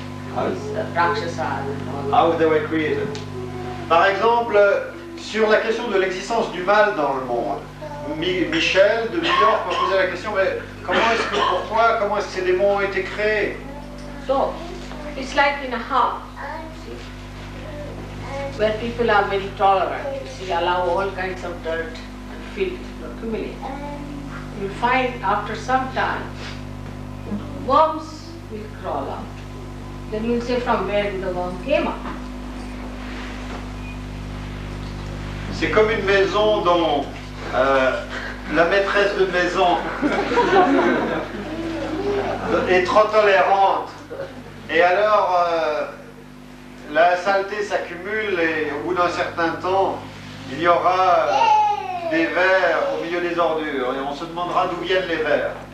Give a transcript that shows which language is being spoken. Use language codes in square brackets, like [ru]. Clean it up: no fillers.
[en] These Rakshasas and all. How they were created. [fr] Par exemple, sur la question de l'existence du mal dans le monde, Michel de New York m'a posé la question, mais comment est-ce que pour toi, comment est-ce que ces démons ont été créés? [en] So, it's like in a house. See? where people are very tolerant, you see, allow all kinds of dirt and filth to accumulate, you will find after some time, worms will crawl out. Then you will say, from where did the worm came up? [fr] C'est comme une maison dont la maîtresse de maison est trop tolérante. Et alors, la saleté s'accumule et au bout d'un certain temps, il y aura des vers au milieu des ordures et on se demandera d'où viennent les vers.